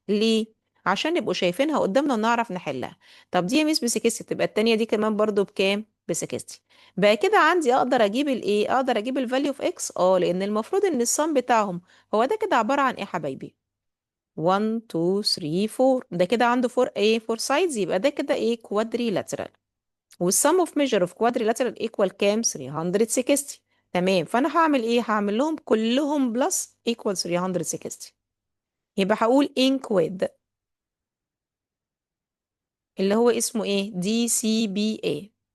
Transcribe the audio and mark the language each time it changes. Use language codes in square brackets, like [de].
[ar] ليه؟ عشان نبقوا شايفينها قدامنا ونعرف نحلها. طب دي يا ميس ب 60، تبقى التانية دي كمان برضو بكام؟ ب 60. بقى كده عندي اقدر اجيب الايه؟ اقدر اجيب الفاليو اوف اكس. لان المفروض ان الصم بتاعهم هو ده كده عبارة عن ايه يا حبايبي؟ 1 2 3 4. ده كده عنده 4 ايه؟ 4 سايدز. يبقى ده كده ايه؟ كوادريلاترال. [en] والsum of measure of quadrilateral equal كام؟ 360. [ar] تمام. فانا هعمل ايه؟ هعمل لهم كلهم بلس equal 360. يبقى هقول in quad اللي هو اسمه ايه؟ دي سي بي اي.